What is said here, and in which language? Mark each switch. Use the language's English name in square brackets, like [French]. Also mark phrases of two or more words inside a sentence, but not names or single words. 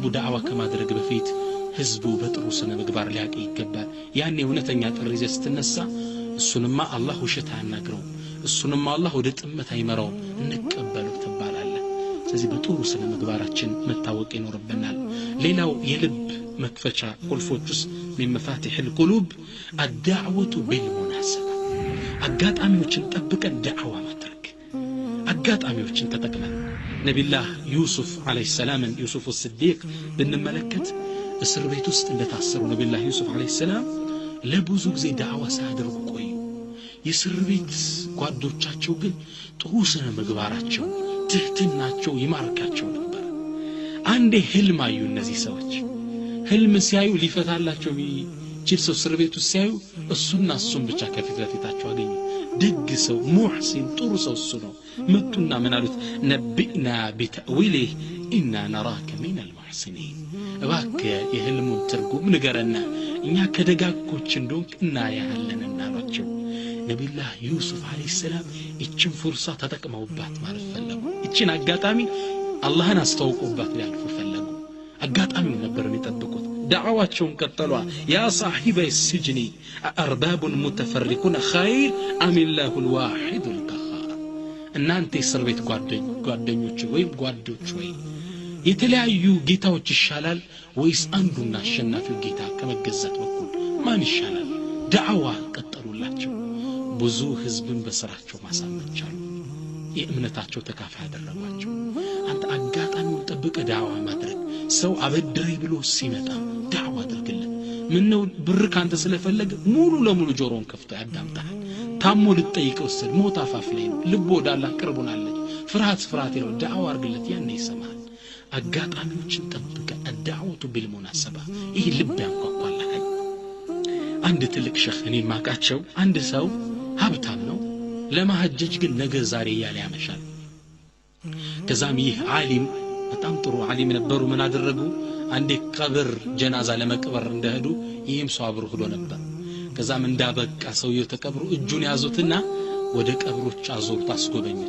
[Amharic] ዳዕዋ ከማድረግ በፊት ህዝቡ በጥሩ ስነ ምግባር ሊያቀ ይገባል ያኔ እውነተኛ ጥሪ ስትነሳ እሱንማ አላህ ውሸት አያናግረው እሱንማ አላህ ወደ ጥመት አይመራው እንቀበለው ተባላለ ስለዚህ በጥሩ ስነ ምግባራችን መታወቅ ይኖርብናል ሌላው የልብ መክፈቻ ቁልፎችስ [Arabic] من مفاتيح القلوب الدعوة بالمناسبة [Amharic] አጋጣሚዎችን ጠብቀን ዳዕዋ ማድረግ አጋጣሚዎችን ተጠቅመን ነብዩላህ ዩሱፍ [Arabic] عليه السلام [Amharic] ዩሱፍ الصديق ብንመለከት እስር ቤት ውስጥ እንደታሰሩ ነብዩላህ ዩሱፍ [Arabic] عليه السلام [Amharic] ለብዙ ጊዜ ዳዕዋ ሳያደርጉ ቆዩ የእስር ቤት ጓዶቻቸው ግን ጥሩ ስነ ምግባራቸው ትህትናቸው ይማርካቸው ነበር አንዴ ህልም አዩ እነዚህ ሰዎች ህልም ሲያዩ ሊፈታላቸው ቢችል ሰው እስር ቤት ውስጥ ሲያዩ እሱና እሱን ብቻ ከፊት ለፊታቸው አገኙ ደግ ሰው ሙህሲን ጥሩ ሰው እሱ ነው መጡና ምን አሉት ነብይና [Arabic] بتأويله إنا نراك من المحسنين [Amharic] እባክህ የህልሙን ትርጉም ንገረና እኛ ከደጋጎች እንደሆንክ እናያለን እናሏቸው ነብዩላህ ዩሱፍ [Arabic] عليه السلام [Amharic] እቺን ፍርሳ ተጠቅመውባት ማለት ፈለጉ እቺን አጋጣሚ አላህን አስተዋውቁባት ሊያልፉ ፈለጉ አጋጣሚውን ነበር የሚጠብቁት [Arabic] دعواتهم قتلوا يا صاحبي السجن أأرباب متفرقون خير أم الله الواحد القهار [Amharic] እናንተ እስር ቤት ጓደኞች ወይም ጓዶች ወይ የተለያዩ ጌታዎች ይሻላል ወይስ አንዱና አሸናፊው ጌታ ከመገዛት በኩል ማን ይሻላል ዳዕዋ ቀጠሉላቸው ብዙ ህዝብን በስራቸው ማሳመቻሉ የእምነታቸው ተካፋይ አደረጓቸው አንተ አጋጣሚውን ጠብቀ ዳዕዋ ማድረግ ሰው አበድረይ ብሎ ሲመጣ ዳዕዋ አድርግለት ምን ነው ብር ካንተ ስለፈለገ ሙሉ ለሙሉ ጆሮን ከፍቶ ያዳምጣል ታሞ ልጠይቀው ስል ሞት አፋፍ ላይ ነው ልቦ ወዳላ ቅርቡናለች ፍርሃት ይለው ዳዕዋ አድርግለት ያኔ ይሰማል አጋጣሚዎችን ጠብቀ [Arabic] الدعوة بالمناسبة [Amharic] ይሄ ልብ ያንኳኳል አንድ ትልቅ ሸህ እኔ ማቃቸው አንድ ሰው ሀብታም ነው ለማህጀጅ ግን ነገ ዛሬ ያለ ያመሻል ከዛም ይህ ዓሊም በጣም ጥሩ ዓሊም ነበሩ ምን አደረጉ አንዴ ቀብር ጀናዛ ለመቅበር እንደሄዱ ይህም ሰው አብሮ ሄዶ ነበር ከዛም እንዳበቃ ሰውየው ተቀብሩ እጁን ያዙትና ወደ ቀብሮች አዞሩት አስጎበኙት